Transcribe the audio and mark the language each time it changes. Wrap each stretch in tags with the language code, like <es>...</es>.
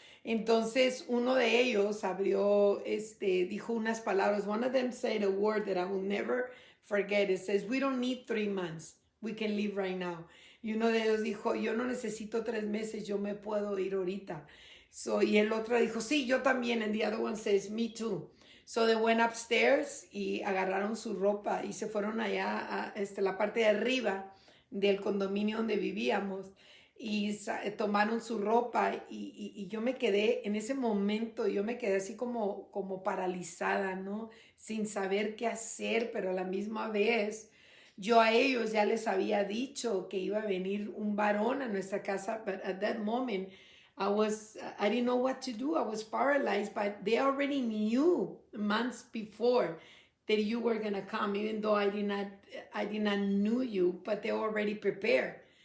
<es>Entonces, uno de ellos dijo unas palabras.</es> <en>One of them said a word that I will never forget. It says, we don't need 3 months. We can leave right now.</en> <es>Y uno de ellos dijo, yo no necesito 3 meses, yo me puedo ir ahorita. Y el otro dijo, sí, yo también.</es> <en>And the other one says, me too. So they went upstairs</en> <es>y agarraron su ropa y se fueron allá a la parte de arriba del condominio donde vivíamos. Y tomaron su ropa y yo me quedé, en ese momento, yo me quedé así como paralizada, ¿no? Sin saber qué hacer, pero a la misma vez yo a ellos ya les había dicho que iba a venir un varón a nuestra casa,</es> <en>but at that moment I didn't know what to do. I was paralyzed, but they already knew months before that you were going to come, even though I did not know you, but they already prepared.</en>